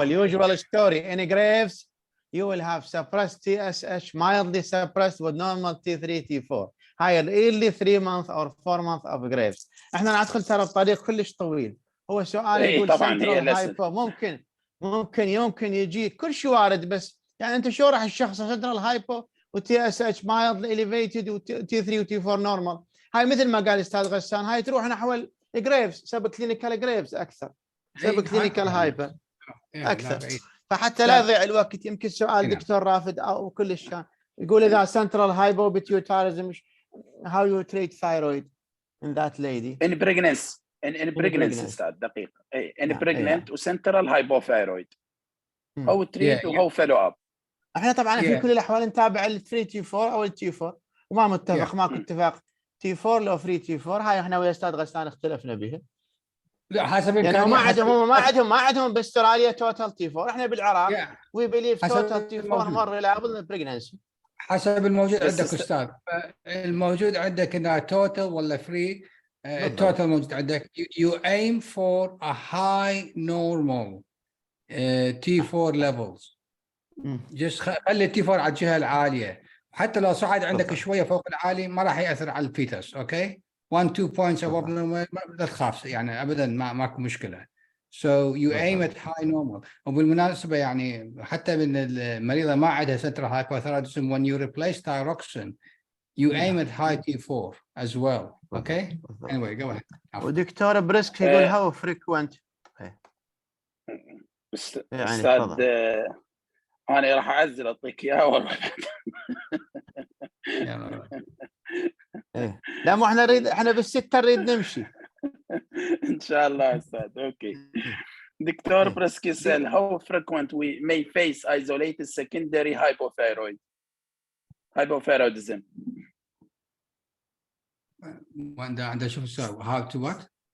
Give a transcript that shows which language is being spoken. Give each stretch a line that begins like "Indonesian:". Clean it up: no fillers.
English: اليوجوال story in graves you will have suppressed TSH mildly suppressed with normal T3 T4 هاي early 3 month or 4 month of graves.
Arabic: احنا ندخل ترى بطريق كلش طويل. هو سؤال يقول طبعا هي central hypo ممكن يجي كل شيء وارد، بس يعني انت شو راح الشخص central hypo و TSH mildly elevated و T3 و T4 normal، هاي مثل ما قال استاذ غسان هاي تروح نحو الجريفز سب كلينيكال جريفز اكثر، سب كلينيكال هايبر اكثر. فحتى لا يضيع الوقت يمكن سؤال دكتور رافد او كل كان يقول اذا central hypopituitarism
English: how you treat thyroid in that lady in pregnancy
Arabic: استاذ دقيق
English: in pregnant و central hypothyroid how treat و how follow up.
Arabic: احنا طبعا في كل الاحوال نتابع الفري تي 4 او التي 4 وما متفق ماكو اتفاق تي 4 لو فري تي 4 هاي احنا ويا استاذ غسان اختلفنا بها. لا حسب يعني ما عندهم باستراليا توتال تي 4، احنا بالعراق
English: we believe total T 4 more reliable pregnancy
Arabic: حسب الموجود عندك استاذ. الموجود عندك انها توتال ولا فري. التوتال موجود عندك
English: you aim for a high normal T4 levels.
Arabic: جست خلي التي 4 على الجهه العاليه، حتى لو صعد عندك شويه فوق العالي ما راح ياثر على الفيتس. اوكي
English: 1-2 points above normal
Arabic: لا تخاف يعني ابدا، ماكو مشكله.
English: So you aim at high normal.
Arabic: وبالمناسبه يعني حتى من المريضه ما عندها
English: central hypothyroidism when you replace thyroxine you aim at high T4 as well. Okay. Anyway go ahead.
Arabic: ودكتور بريسك يقول
English: how frequent.
Arabic: استاذ انا راح اعزل اعطيك اياه لا مو احنا نريد، احنا بالستة نريد نمشي ان شاء الله استاذ. اوكي دكتور بريسك يسأل
English: how frequent we may face isolated secondary hypothyroidism.
Arabic: عنده شوف السؤال
English: how to what